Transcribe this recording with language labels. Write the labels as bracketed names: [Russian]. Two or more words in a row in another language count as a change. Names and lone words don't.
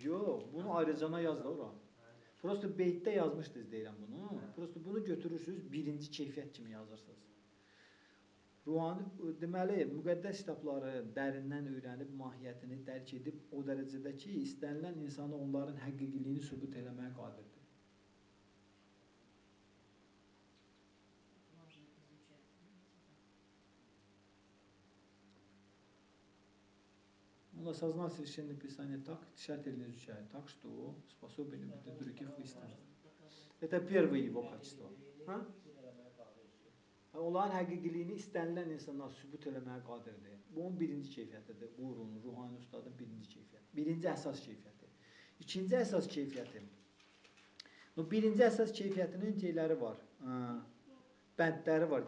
[Azerbaijani] Yox, bunu ayrıcana yaz da ora. Prosto beytdə yazmışdınız deyirəm bunu. Prosto bunu götürürsünüz, birinci keyfiyyət kimi yazırsınız. Deməli, müqəddəs kitabları dərindən öyrənib, mahiyyətini dərk edib, o dərəcədə ki, istənilən insanı onların həqiqiliyini sübut eləməyə qadirdir. [Russian] Можно изучать. Он осознал священное писание так, тщательно изучает, так, что способен убедить других в истине. Это первое его качество. [Azerbaijani] Onların həqiqiliyini istənilən insanlar sübut eləməyə qadirdir. Bu onun birinci keyfiyyətidir. Qurunun, ruhani ustadın birinci keyfiyyəti. Birinci əsas keyfiyyəti. İkinci əsas keyfiyyəti. Birinci əsas keyfiyyətinin şeyləri var. Bəndləri var.